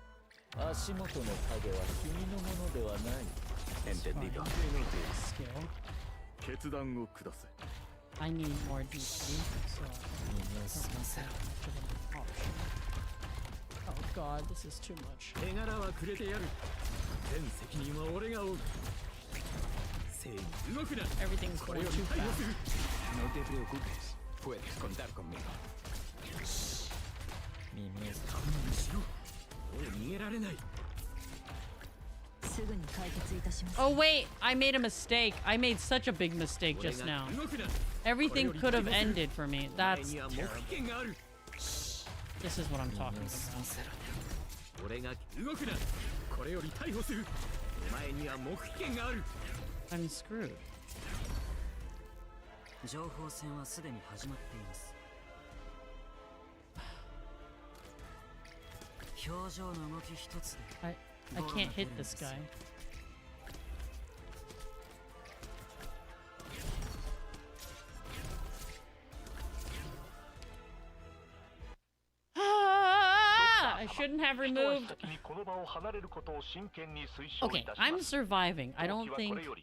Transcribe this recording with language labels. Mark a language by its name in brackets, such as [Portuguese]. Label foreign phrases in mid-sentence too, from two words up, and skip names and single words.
[Spanish] Entendido. [English] Skill. I need more DP, so I don't have much of an option. Oh, okay. God, this is too much. [Japanese] 手柄はくれてやる。全責任は俺が負う。正に動くな。 [English] Everything's [Japanese] こ [English] going [Japanese] れよ [English] too [Japanese] り逮捕 [English] fast. [Spanish] する。No te preocupes. Puedes contar conmigo. [Japanese] 耳を堪能しろ。もう逃げられない。 [English] Oh wait, I made a mistake. I made such a big mistake just now. Everything could have ended for me. That's terrible. This is what I'm talking about. I'm screwed. [Japanese] 情報戦はすでに始まっています。表情の動き一つで [English] I can't hit this guy. I shouldn't have removed. Okay, I'm surviving. I don't think.